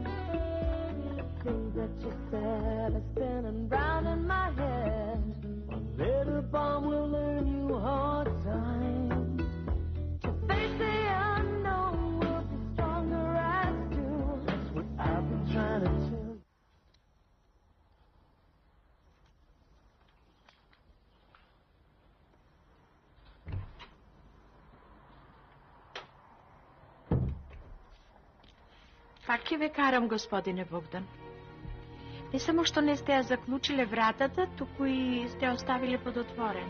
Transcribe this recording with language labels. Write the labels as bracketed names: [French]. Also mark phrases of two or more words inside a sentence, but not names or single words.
[English] The things that you said are spinning round in my head. One letter bomb will earn you hard time. To face the unknown will be stronger as two. That's what I've been trying to tell you. [Macedonian] Пак ќе ве карам, господине Богдан. Не само што не сте ја заклучиле вратата, туку и сте оставиле подотворено.